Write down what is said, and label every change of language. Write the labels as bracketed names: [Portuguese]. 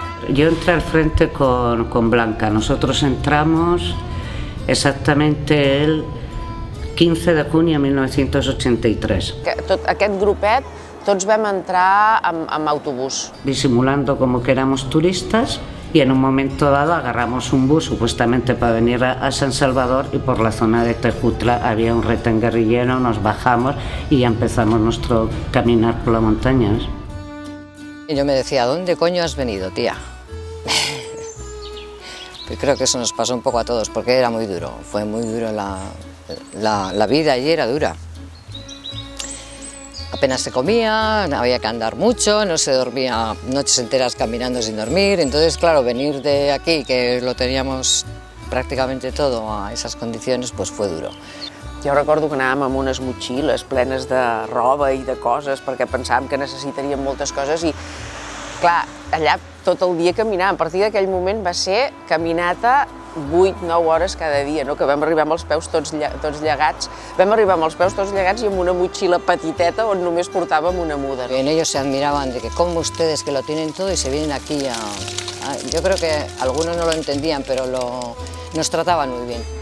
[Spanish] Yo entré al frente con Blanca. Nosotros entramos exactamente el 15 de junio de 1983. [Catalan] Aquest grupet, tots vam entrar amb autobús. [Spanish] Disimulando como que éramos turistas y en un momento dado agarramos un bus supuestamente para venir a San Salvador y por la zona de Tejutla había un retén guerrillero, nos bajamos y ya empezamos nuestro caminar por las montañas. Y yo me decía, ¿dónde coño has venido, tía? Pues creo que eso nos pasó un poco a todos, porque era muy duro, fue muy duro la vida allí, era dura. Apenas se comía, había que andar mucho, no se dormía noches enteras caminando sin dormir, entonces claro, venir de aquí, que lo teníamos prácticamente todo a esas condiciones, pues fue duro. [Catalan] Jo recordo que anàvem amb unes motxilles plenes de roba i de coses perquè pensàvem que necessitaríem moltes coses i, clar, allà tot el dia caminàvem. A partir d'aquell moment va ser caminata 8-9 hores cada dia, no? Que vam arribar amb els peus tots llegats. Vam arribar amb els peus tots llegats i amb una motxilla petiteta on només portàvem una muda. [Spanish] En ellos se admiraban de que como ustedes que lo tienen todo y se vienen aquí a... Yo creo que algunos no lo entendían, pero nos trataban muy bien.